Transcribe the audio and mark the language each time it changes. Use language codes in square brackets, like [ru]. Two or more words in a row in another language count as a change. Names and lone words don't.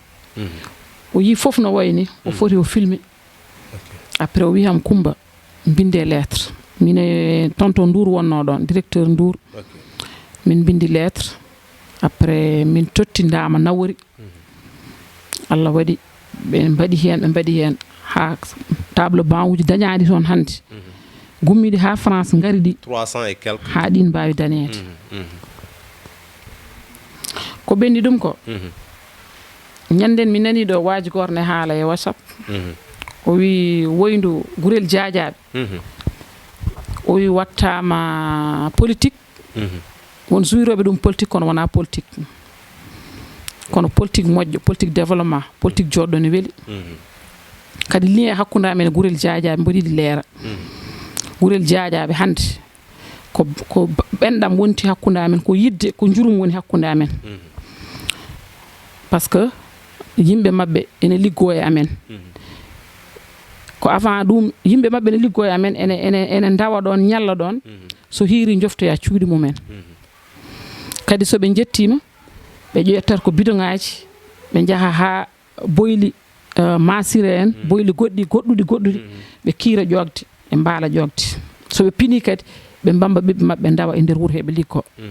[ff] o yi fof no wayni o foti o filmer après o wi ham Kumba binde lettre mine tonton Ndour wonno don directeur Ndour min bindi lettre après min tottindama nawori Allah wadi be mbadi hen ha table banc uji dañaadi ton hande gummidi ha France ngari di [fr] 300 et quelques [ff] ha din baawi daneede ko bendi dum ko nyanden mi nani do waaji gorne haala e WhatsApp o wi woyndu gurel jaajaabe o wi wattama politique won zuirobe dum politique kono wana politique kono politique moƴƴo [fr] politique développement [ff] politique joddo ne weli kadi lien hakkunde amen gurel jaajaabe mbodidi leera gurel jaajaabe hande ko bendam wonti hakkunde amen ko yidde ko jurum woni hakkunde amen [fr] parce que [ff] yimbe mabbe ene liggo e amen ko avant dum yimbe mabbe ne liggo e amen ene ndawa don nyalla don so hiiri joftoya cuudi mumen kadi so be jettima be joyattar ko bidongaaji be jaha ha boyli masire en boyli goddudi be kiira jogde e mbala jogde so be pini kadi be mbamba bibbe mabbe ndawa e der wuro hebe likko